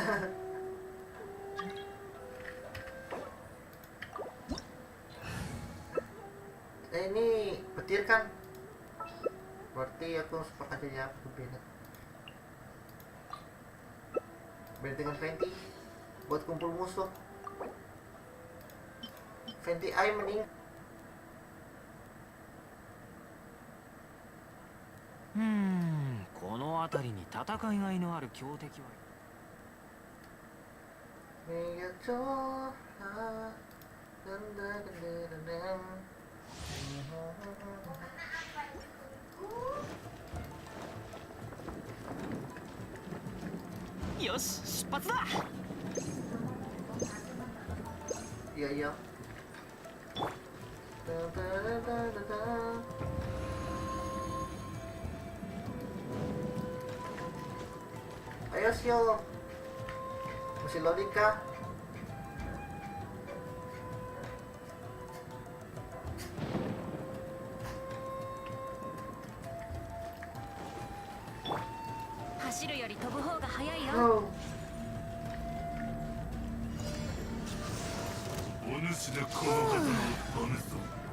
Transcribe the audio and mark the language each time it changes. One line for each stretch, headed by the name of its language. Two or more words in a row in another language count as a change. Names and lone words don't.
Indonesian: Ini petir kan? Berarti aku sepakat aja aku Bennett. Bennett dengan Fenty buat kumpul musuh. Fenty I mending.
Japanese: この辺りに戦いがいのある強敵は。よし、出発だ。
Indonesian: Iya iya. Ayo Sio. Masih loading kah? Oh.
Japanese: お主でこの刀を止めぞ。